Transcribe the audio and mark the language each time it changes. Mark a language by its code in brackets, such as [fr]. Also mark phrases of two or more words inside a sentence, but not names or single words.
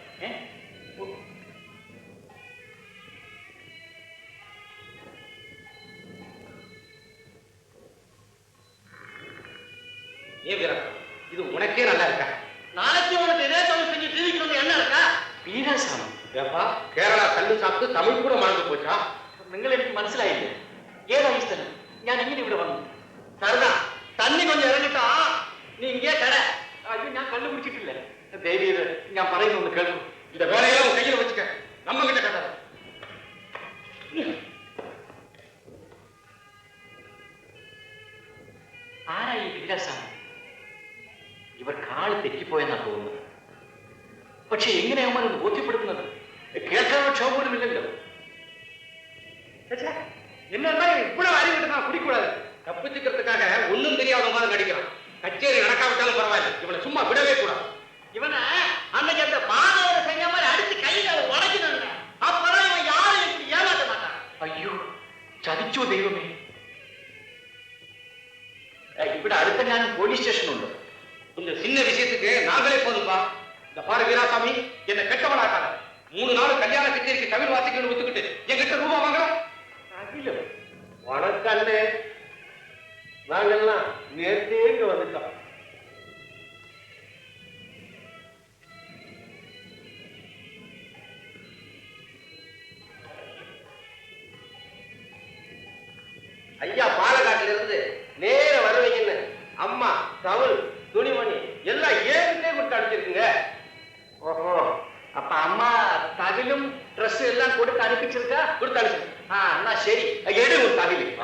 [ta] ஏன் வீரா, இது உனக்கே நல்லா இருக்கா? நாளைக்கு உனக்கு இதே தொழில் செஞ்சு ஜீவிக்கணும் என்ன இருக்கா? வீராசாமி, ஏப்பா, கேரளா கல்லு சாப்பிட்டு தமிழ் கூட மறந்து போச்சா? [ml] നിങ്ങൾ എനിക്ക് മനസ്സിലായില്ലേ? ഏതാ ഈ സ്ഥലം? ഞാൻ എങ്ങനെ ഇവിടെ വന്നു? [ta] சரிதான், தண்ணி கொஞ்சம் இறங்கிட்டா நீ இங்கே கடை. [ml] അയ്യോ, ഞാൻ കള്ളു എഴുതിയത് ഞാൻ പറയുന്നൊന്ന് കേൾക്കും. [ta] இந்த வேலையெல்லாம் உன் கையில வச்சுக்க. நம்ம கிட்ட கட்டாத. [ml] ആരാ ഈ വീരാസ്വാമി? ഇവർ കാള് തെറ്റിപ്പോയെന്നാ തോന്നുന്നത്. പക്ഷെ എങ്ങനെ അവന്മാരൊന്ന് ബോധ്യപ്പെടുത്തുന്നത്? കേൾക്കാനുള്ള ക്ഷോഭ പോലും ഇല്ലല്ലോ. [ta] என்ன இவ்வளவு அறிவிட்டு நான் குடிக்கூடாது. தப்பிச்சுக்கிறதுக்காக ஒன்னும் தெரியாத மாதிரி நடிக்கிறான். கச்சேரி நடக்காவிட்டாலும் பரவாயில்ல, இவனை சும்மா விடவே கூடாது. இவனை அன்னைக்கு அந்த மாணவரை செஞ்ச மாதிரி அடிச்சு கையில உடைக்கணுங்க. அப்பதான் இவன் யாரும் இப்படி ஏமாற்ற மாட்டான். [ml] അയ്യോ, ചതിച്ചോ ദൈവമേ. ഇവിടെ അടുത്തെങ്ങാനും പോലീസ് സ്റ്റേഷൻ ഉണ്ടോ? [ta] இந்த சின்ன விஷயத்துக்கு நாங்களே போதும்பா. இந்த பாரு வீராசாமி, என்ன கெட்டவனாக்காத. 3 நாள் கல்யாண கச்சேரிக்கு தமிழ் வாசிக்கணும்னு ஒத்துக்கிட்டு என்கிட்ட ரூபா வாங்குற வணக்கண்ணே, நாங்கெல்லாம் நேர்த்தே இங்க வந்துட்டோம். ஐயா பாலக்காட்டுல இருந்து நேர வருவீங்கன்னு அம்மா தவுள் துணிமணி எல்லாம் ஏற்கனவே கொடுத்து அனுப்பிச்சிருக்குங்க. [ml] ഓഹോ, അപ്പൊ അമ്മ തകിലും ഡ്രസ്സും എല്ലാം കൊടുത്ത് അനുപ്പിച്ചിരിക്ക? [ta] கொடுத்து அனுப்பிச்சு. [ml] എന്നാ ശരി, എടു ഒരു തകില്.